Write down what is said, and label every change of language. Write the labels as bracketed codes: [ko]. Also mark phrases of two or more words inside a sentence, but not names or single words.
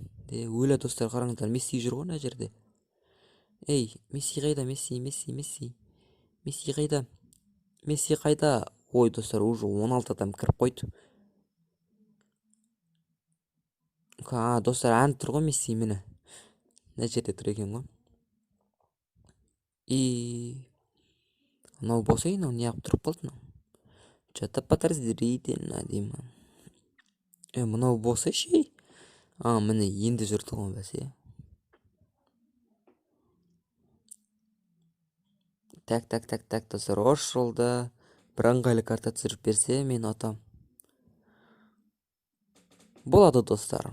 [kk] Өлі достар, қараңыздар, Месси жүр ғой мына жерде. Месси қайда, Месси қайда? Ой достар, уже 16 адам кіріп қойды. Достар, ән тұр ғой Месси мені. Мына жерде тұр екен ғой. Мынау болса, мынау неғып тұрып қалды мынау. [ru] Что-то подозрительно [kk] деймін. Мынау болса ше. Міне енді жүрді ғой бәсе. Так, достар, осы жолда бір ыңғайлы карта түсіріп берсе, мен ұтам. Болады достар.